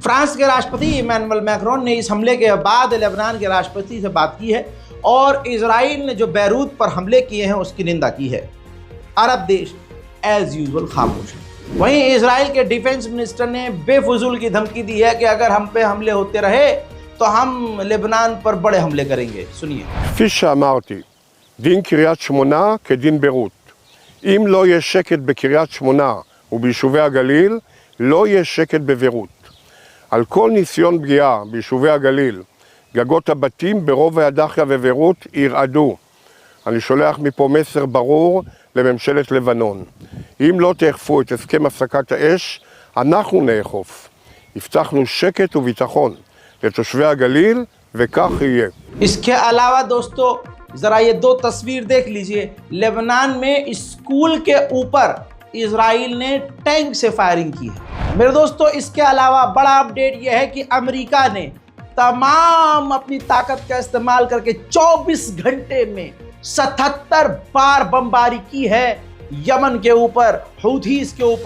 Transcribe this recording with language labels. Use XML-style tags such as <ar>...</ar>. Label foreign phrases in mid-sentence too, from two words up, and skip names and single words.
<hi>फ्रांस के राष्ट्रपति इमैनुअल मैक्रोन ने इस हमले के बाद लेबनान के राष्ट्रपति से बात की है और इजराइल ने जो बैरूत पर हमले किए हैं उसकी निंदा की है। अरब देश</hi> <en>as usual</en> <hi>खामोश है। वहीं इजराइल के</hi> <en>defense minister</en> <hi>ने बेफजूल की धमकी दी है कि अगर हम पे हमले होते रहे तो हम लेबनान पर बड़े हमले करेंगे। सुनिए।</hi> <he>כפי שאמרתי, דין קריית שמונה כדין ביירות. אם לא יהיה שקט בקריית שמונה וביישובי הגליל, לא יהיה שקט בביירות. על כל ניסיון פגיעה ביישובי הגליל, גגות הבתים ברובע הדאחיה וביירות ירעדו. אני שולח מפה מסר ברור לממשלת לבנון. אם לא תאכפו את הסכם הפסקת האש, אנחנו נאכוף. הבטחנו שקט וביטחון לתושבי הגליל, וכך יהיה.</he> <hi>इसके अलावा दोस्तों जरा ये 2 तस्वीर देख लीजिए। लेबनान में स्कूल के ऊपर इजराइल ने टैंक से फायरिंग की है। मेरे दोस्तों इसके अलावा बड़ा अपडेट यह है कि अमेरिका ने तमाम अपनी ताकत का इस्तेमाल करके 24 घंटे में 77 बार बमबारी की है यमन के ऊपर, हूथीज के ऊपर।</hi>